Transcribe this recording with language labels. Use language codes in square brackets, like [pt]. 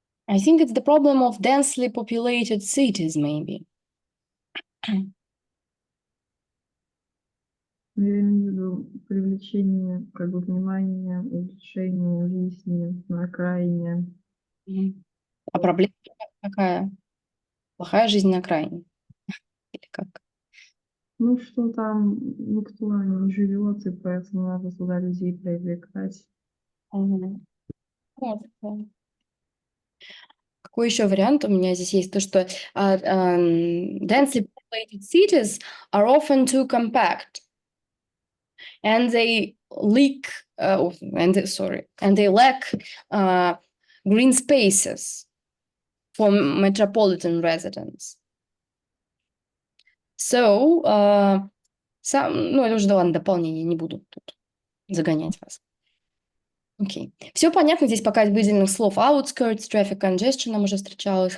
[en] I think it's the problem of densely populated cities, maybe. [ru] Я имею в виду привлечение как бы внимания, улучшение жизни на окраине. А проблема какая? Плохая жизнь на окраине? Или как? Ну, что там никто не живет, и поэтому надо туда людей привлекать. Вот, да. Какой еще вариант у меня здесь есть? То, что [en] densely populated cities are often too compact, and they leak, and they lack green spaces for metropolitan residents. [ru] So, ну, это уже, да ладно, дополнение, не буду тут загонять вас. Окей. Все понятно здесь пока из выделенных слов. Outskirts, traffic congestion нам уже встречалось.